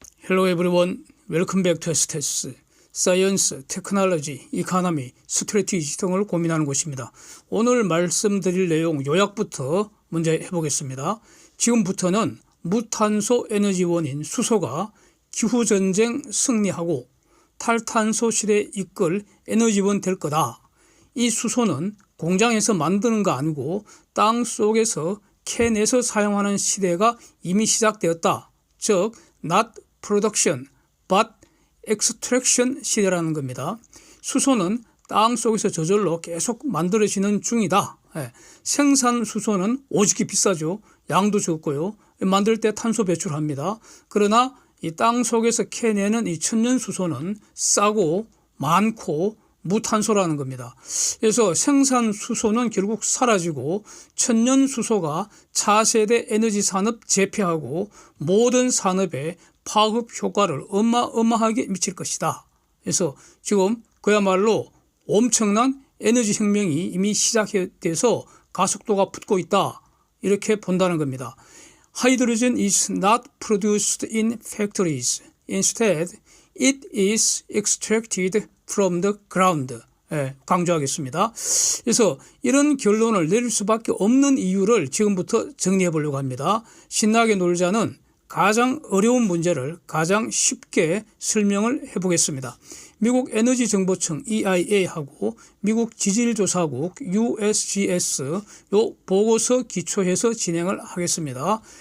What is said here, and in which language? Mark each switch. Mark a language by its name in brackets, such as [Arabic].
[English] Hello everyone, welcome back to STS. [Korean] 사이언스, 테크놀로지, 이코노미, 스트래티지 등을 고민하는 곳입니다. 오늘 말씀드릴 내용 요약부터 먼저 해보겠습니다. 지금부터는 무탄소 에너지원인 수소가 기후전쟁 승리하고 탈탄소 시대에 이끌 에너지원 될 거다. 이 수소는 공장에서 만드는 거 아니고 땅 속에서 캐내서 사용하는 시대가 이미 시작되었다. 즉, not production, but extraction 시대라는 겁니다. 수소는 땅 속에서 저절로 계속 만들어지는 중이다. 생산 수소는 오지게 비싸죠. 양도 적고요. 만들 때 탄소 배출합니다. 그러나 이 땅 속에서 캐내는 이 천연 수소는 싸고 많고 무탄소라는 겁니다. 그래서 생산 수소는 결국 사라지고 천연 수소가 차세대 에너지 산업 재패하고 모든 산업에 파급 효과를 어마어마하게 미칠 것이다. 그래서 지금 그야말로 엄청난 에너지 혁명이 이미 시작돼서 가속도가 붙고 있다. 이렇게 본다는 겁니다. [English] Hydrogen is not produced in factories. Instead, it is extracted from the ground. [Korean] 강조하겠습니다. 그래서 이런 결론을 내릴 수밖에 없는 이유를 지금부터 정리해 보려고 합니다. 신나게 놀자는 가장 어려운 문제를 가장 쉽게 설명을 해보겠습니다. 미국 에너지정보청 EIA하고 미국 지질조사국 USGS 요 보고서 기초해서 진행을 하겠습니다.